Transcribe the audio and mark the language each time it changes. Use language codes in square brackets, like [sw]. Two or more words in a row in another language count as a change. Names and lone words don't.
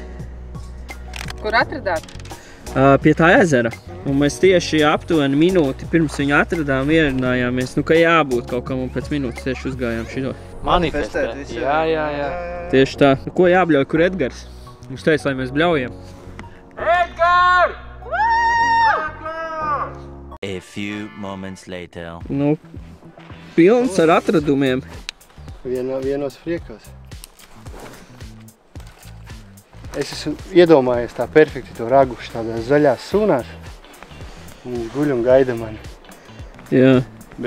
[lv] Kur atradāt? Pie tā ezera. Un mēs tieši aptuveni minūti pirms viņu atradām, ierunājāmies, ka jābūt kaut kam, un pēc minūtes tieši uzgājām šito. Manifestēt. Jā. Tieši tā. Ko jābļauj, kur Edgars? Viņš teica, lai mēs bļaujam. Edgar! [en] A few moments later. [lv] Nu, pilns ar atradumiem. Vienos friekos. Es esmu iedomājies tā perfekti to raguši tādās zaļās sūnās. Viņi guļ un gaida mani. Jā, Bet